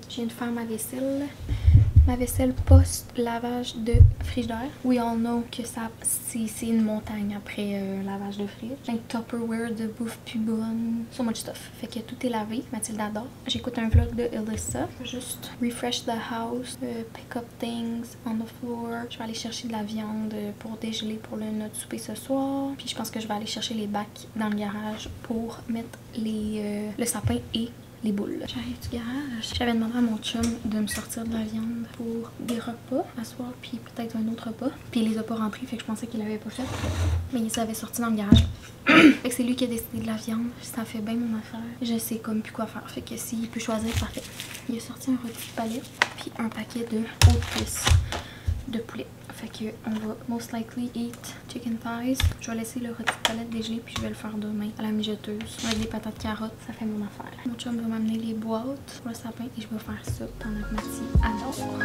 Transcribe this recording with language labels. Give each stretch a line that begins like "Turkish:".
French: Je viens de faire ma vaisselle. Ma vaisselle post-lavage de frigidaire.
English: We all know
French: que c'est une montagne après lavage de frigo. Plein de Tupperware de bouffe plus bonne.
English: So much stuff.
French: Fait que tout est lavé. Mathilda adore. J'écoute un vlog de Alyssa. Juste
English: refresh the house. Pick up things on the floor.
French: Je vais aller chercher de la viande pour dégeler pour notre souper ce soir. Puis je pense que je vais aller chercher les bacs dans le garage pour mettre le sapin et les boules. J'arrive du garage. J'avais demandé à mon chum de me sortir de la viande pour des repas à soir, puis peut-être un autre repas. Puis il les a pas rentrés, fait que je pensais qu'il l'avait pas fait. Mais il s'avait sorti dans le garage. Fait que c'est lui qui a décidé de la viande. Ça fait bien mon affaire. Je sais comme plus quoi faire. Fait que s'il peut choisir, parfait. Il a sorti un rôti de palette, puis un paquet de hautes cuisses de poulet. Fait que on va
English: most likely eat chicken thighs.
French: Je vais laisser le rôti de palette dégeler puis je vais le faire demain à la mijoteuse avec des patates carottes. Ça fait mon affaire. Mon chum va m'amener les boîtes pour le sapin et je vais faire ça pendant que Mathie adore.